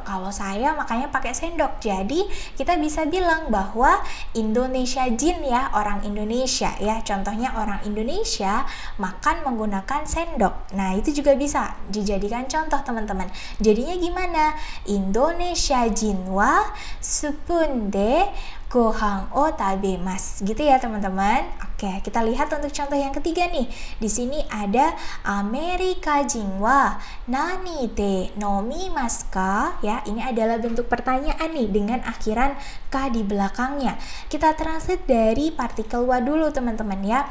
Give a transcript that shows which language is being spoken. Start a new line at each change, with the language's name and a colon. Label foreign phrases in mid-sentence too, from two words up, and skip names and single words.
Indonesian: Kalau saya makannya pakai sendok. Jadi kita bisa bilang bahwa
Japanese: インドネシア人
Indonesian: ya, orang Indonesia ya. Contohnya orang Indonesia makan menggunakan sendok. Nah itu juga bisa dijadikan contoh teman-teman. Jadinya gimana?
Japanese: インドネシア人はスプーンでご飯を食べます.
Indonesian: Gitu ya teman-teman. Oke, kita lihat untuk contoh yang ketiga nih. Di sini ada
Japanese: アメリカ人は何で飲みますか?
Indonesian: Ya, ini adalah bentuk pertanyaan nih dengan akhiran ka di belakangnya. Kita translate dari partikel wa dulu teman-teman ya.